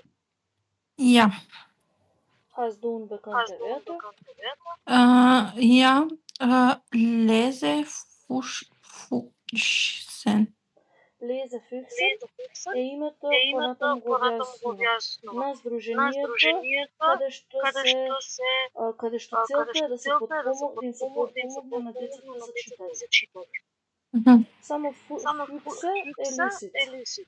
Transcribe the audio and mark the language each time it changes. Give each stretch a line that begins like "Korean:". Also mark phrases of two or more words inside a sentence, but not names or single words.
German: Ja. Hast du unbekannte Wörter? Ja, Lesefuchsen.
Macedonian: Lesefüchse е името понатаму го објаснува на здруженијето каде што целта е да се подпомогне на децата за читање. Само фуксе е лисица.